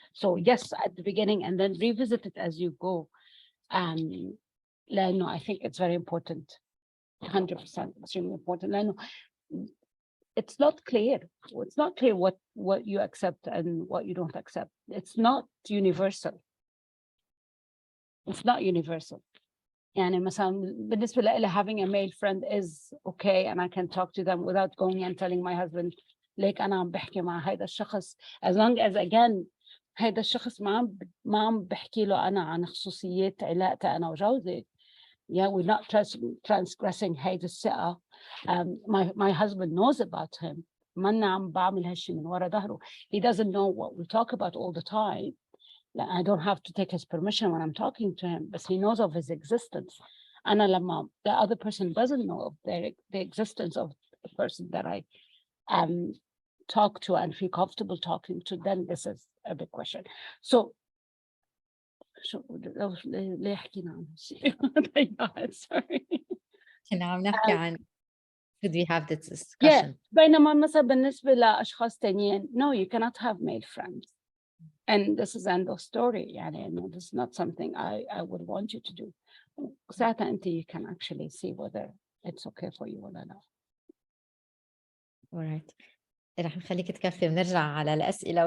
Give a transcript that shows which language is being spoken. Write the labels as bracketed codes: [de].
[en] So yes, at the beginning, and then revisit it as you go. لأنه I think it's very important. 100% extremely important. لأنه it's not clear. It's not clear what you accept and what you don't accept. It's not universal. It's not universal. [ar] يعني مثلا بالنسبة لي [en] having a male friend is okay, and I can talk to them without going and telling my husband [ar] ليك أنا عم بحكي مع هيدا الشخص, [en] as long as again [ar] هيدا الشخص ما عم بحكي له أنا عن خصوصيات علاقتي أنا وجوزي. [en] Yeah, we're not transgressing [ar] هيدا الثقة. [en] My husband knows about him. [ar] منا عم بعمل هالشي من ورا ظهره. [en] He doesn't know what we talk about all the time. I don't have to take his permission when I'm talking to him, but he knows of his existence. And the other person doesn't know of the existence of the person that I talk to and feel comfortable talking to, then this is a big question. [ar] So ليه حكينا عن هالشيء؟ Sorry. كنا عم نحكي عن [en] should we have this discussion? Yeah. [ar] بينما مثلا بالنسبة لأشخاص تانيين, [en] no, you cannot have male friends. And this is end of story. يعني no, this is not something I would want you to do. [ar] ساعتها أنت [en] you can actually see whether it's okay for you [ar] ولا لا. [en] All right. [ar] رح نخليك تكفي ونرجع على الأسئلة.